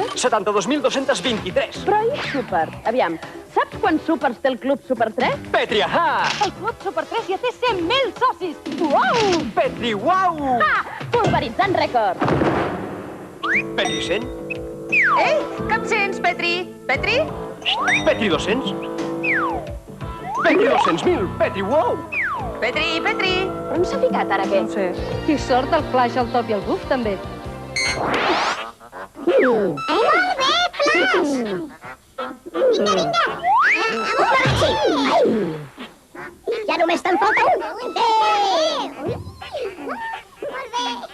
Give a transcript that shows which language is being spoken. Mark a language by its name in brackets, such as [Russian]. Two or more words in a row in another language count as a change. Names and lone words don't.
[Catalan] 72.223. Però i súper? Aviam, saps quants súpers té el Club Super 3? Petri, ahà! El Club Super 3 ja té 100.000 socis! Uau! Petri, uau! Ah! Pulveritzant rècord! Petri 100. Ei, que em sents, Petri? Petri? Petri 200. Petri 200.000. Petri, uau! Petri, Petri! Però on s'ha ficat ara aquest? No sé. I sort el Flash, el Top i el Goof, també. Molt bé, Flash! Vinga, vinga! Ja només te'n falta un. Bé! Molt bé!